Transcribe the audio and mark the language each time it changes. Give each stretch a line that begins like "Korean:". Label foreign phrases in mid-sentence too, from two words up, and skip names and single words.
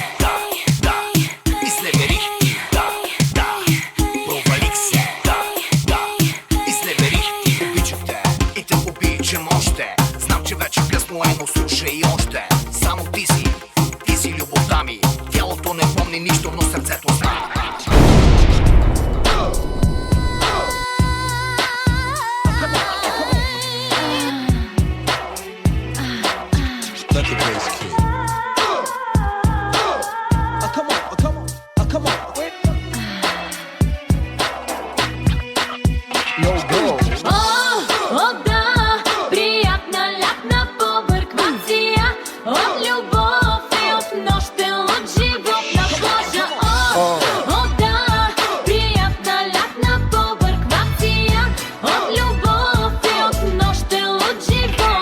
Bulgarian: Да, да, изневерих ти. Да, да, провалих се. Да, да, изневерих ти. Обичах те и те обичам още. Знам, че вече късно е, но слушай още. Само ти си любовта ми. Тялото не помни нищо, но сърцето знае.
English: Let the bass kick. Come on, come on, come on. No go.
Bulgarian: О, да, приятна лятна побърквация от любов и от нощен от живот на плажа. О, да, приятна лятна побърквация от любов и от нощен от живот.